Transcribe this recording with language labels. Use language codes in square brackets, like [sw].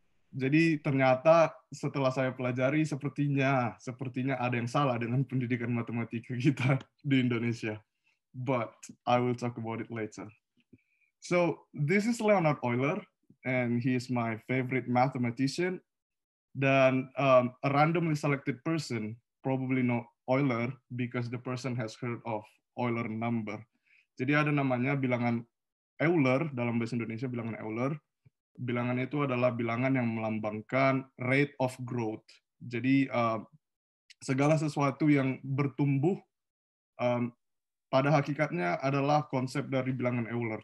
[id] Jadi ternyata setelah saya pelajari, sepertinya ada yang salah dengan pendidikan matematika kita di Indonesia. [en] But I will talk about it later. So this is Leonhard Euler, and he is my favorite mathematician. [id] Dan [en] a randomly selected person probably know Euler because the person has heard of Euler number. [id] Jadi ada namanya bilangan Euler, dalam bahasa Indonesia bilangan Euler. Bilangan itu adalah bilangan yang melambangkan [en] rate of growth. [id] Jadi segala sesuatu yang bertumbuh pada hakikatnya adalah konsep dari bilangan Euler.